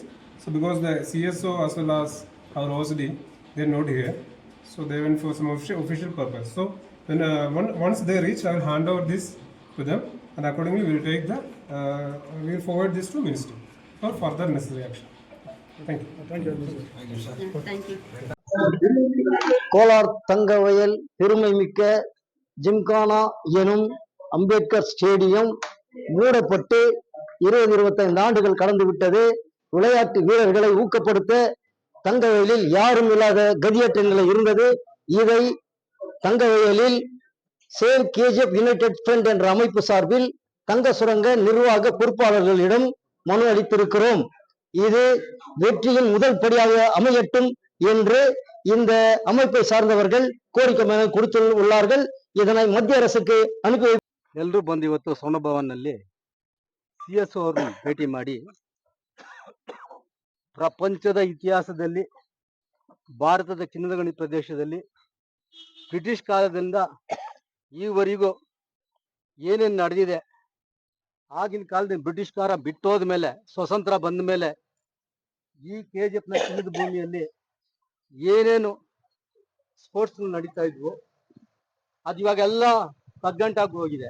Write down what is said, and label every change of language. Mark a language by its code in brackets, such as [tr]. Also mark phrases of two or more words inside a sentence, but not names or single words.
[en] So because the CSO as well as our OCD, they are not here. So they went for some official purpose. So when once they reach, I will hand over this to them, and accordingly we will take the we will forward this to Ministry for further necessary action. Thank you. Thank you. Thank you. [ta] கோலார் தங்கவயல் பெருமைமிக்க ஜிம்கானா எனும் அம்பேத்கர் ஸ்டேடியம் மூடப்பட்டு 20-25 ஆண்டுகள் கடந்து விட்டது. விளையாட்டு வீரர்களை ஊக்கப்படுத்த தங்கவயலில் யாரும் இல்லாத கதியற்ற நிலை இருந்தது. இதை தங்கவயலில் சேவ் கேஜிஎஃப் யுனைடெட் ஃப்ரண்ட் என்ற அமைப்பு சார்பில் தங்க சுரங்க நிர்வாக பொறுப்பாளர்களிடம் மனு அளித்திருக்கிறோம். இது வெற்றியின் முதல் படியாக அமையட்டும் என்று இந்த அமைப்பை சார்ந்தவர்கள் கோரிக்கை மனு கொடுத்துள்ளார்கள். இதனை மத்திய அரசுக்கு ಅನುಪಿ [kn] ಎಲ್ಲರೂ ಬಂದು ಇವತ್ತು ಸೌನಭವನ್ನಲ್ಲಿ CSO ಅವರನ್ನು ಭೇಟಿ ಮಾಡಿ ಪ್ರಪಂಚದ ಇತಿಹಾಸದಲ್ಲಿ ಭಾರತದ ಚಿನ್ನದ ಗಣಿ ಪ್ರದೇಶದಲ್ಲಿ ಬ್ರಿಟಿಷ್ ಕಾಲದಿಂದ ಈವರೆಗೂ ಏನೇನು ನಡೆದಿದೆ, ಆಗಿನ ಕಾಲದಲ್ಲಿ ಬ್ರಿಟಿಷ್ ಕಾಲ ಬಿಟ್ಟೋದ ಮೇಲೆ ಸ್ವತಂತ್ರ ಬಂದ ಮೇಲೆ ಈ KGF ನ ಚಿನ್ನದ ಭೂಮಿಯಲ್ಲಿ ಏನೇನು ಸ್ಪೋರ್ಟ್ಸ್ ನಡೀತಾ ಇದ್ವು ಅದು ಇವಾಗೆಲ್ಲ ಕಗ್ಗಂಟಾಗಿ ಹೋಗಿದೆ.